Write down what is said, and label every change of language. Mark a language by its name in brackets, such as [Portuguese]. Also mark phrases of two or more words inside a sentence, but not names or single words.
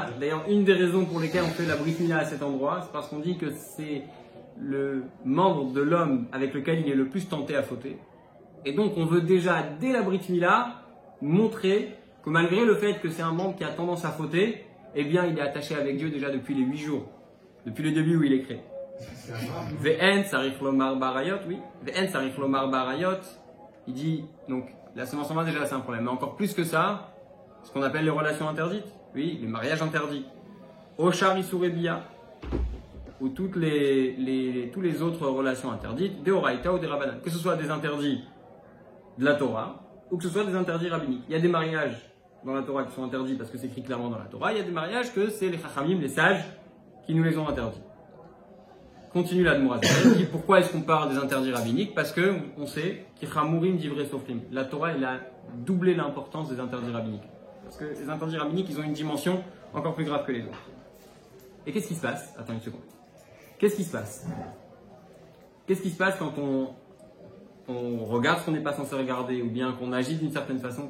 [French] D'ailleurs, une des raisons pour lesquelles on fait la [Hebrew] Brit Mila [French] à cet endroit, c'est parce qu'on dit que c'est le membre de l'homme avec lequel il est le plus tenté à fauter. Et donc, on veut déjà, dès la [Hebrew] Brit Mila, [French] montrer que malgré le fait que c'est un membre qui a tendance à fauter, eh bien, il est attaché avec Dieu déjà depuis les 8 jours, depuis le début où il est créé. [Hebrew] Ve'en sarich lomar barayot, oui. Ve'en sarich lomar barayot. [French] Il dit, donc, la semence en main, déjà, c'est un problème. Mais encore plus que ça, ce qu'on appelle les relations interdites. Oui, les mariages interdits. [Hebrew] Oshar isurebia, [French] ou tous les autres relations interdites, de Oraïta ou des Rabbanan. Que ce soit des interdits de la Torah, ou que ce soit des interdits rabbiniques. Il y a des mariages dans la Torah qui sont interdits parce que c'est écrit clairement dans la Torah. Il y a des mariages que c'est les Chachamim, les sages, qui nous les ont interdits. Continue l'Admorazaken, qui dit pourquoi est-ce qu'on parle des interdits rabbiniques? Parce que on sait qu' [Hebrew] Ichamurim divrei sofrim. [French] La Torah, elle a doublé l'importance des interdits rabbiniques. Parce que les interdits rabbiniques, ils ont une dimension encore plus grave que les autres. Et qu'est-ce qui se passe? Attends une seconde. Qu'est-ce qui se passe? Qu'est-ce qui se passe quand on regarde ce qu'on n'est pas censé regarder ou bien qu'on agit d'une certaine façon?